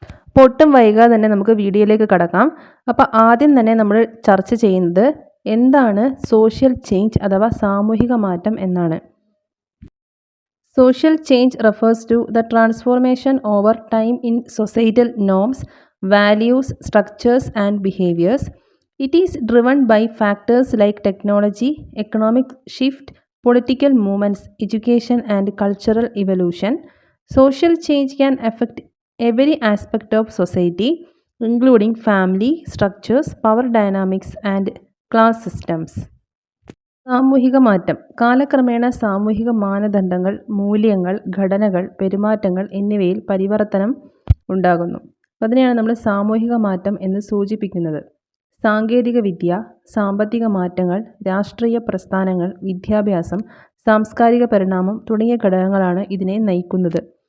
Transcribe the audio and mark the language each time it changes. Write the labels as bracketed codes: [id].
[ml] അപ്പോൾ ഒട്ടും വൈകാതെ തന്നെ നമുക്ക് വീഡിയോയിലേക്ക് കടക്കാം. അപ്പോൾ ആദ്യം തന്നെ നമ്മൾ ചർച്ച ചെയ്യുന്നത് എന്താണ് സോഷ്യൽ ചേഞ്ച് അഥവാ സാമൂഹിക മാറ്റം എന്നാണ്. [en] Social change refers to the transformation over time in societal norms, values, structures and behaviours. It is driven by factors like technology, economic shift, political movements, education, and cultural evolution. Social change can affect every aspect of society, including family, structures, power dynamics, and class systems. [ml] സാമൂഹിക മാറ്റം കാലക്രമേണ സാമൂഹിക മാനദണ്ഡങ്ങൾ, മൂല്യങ്ങൾ, ഘടനകൾ, പെരുമാറ്റങ്ങൾ എന്നിവയിൽ പരിവർത്തനം ഉണ്ടാകുന്നു. അതിനെയാണ് നമ്മൾ സാമൂഹിക മാറ്റം എന്ന് സൂചിപ്പിക്കുന്നത്. സാങ്കേതിക വിദ്യ, സാമ്പത്തിക മാറ്റങ്ങൾ, രാഷ്ട്രീയ പ്രസ്ഥാനങ്ങൾ, വിദ്യാഭ്യാസം, സാംസ്കാരിക പരിണാമം തുടങ്ങിയ ഘടകങ്ങളാണ് ഇതിനെ നയിക്കുന്നത്.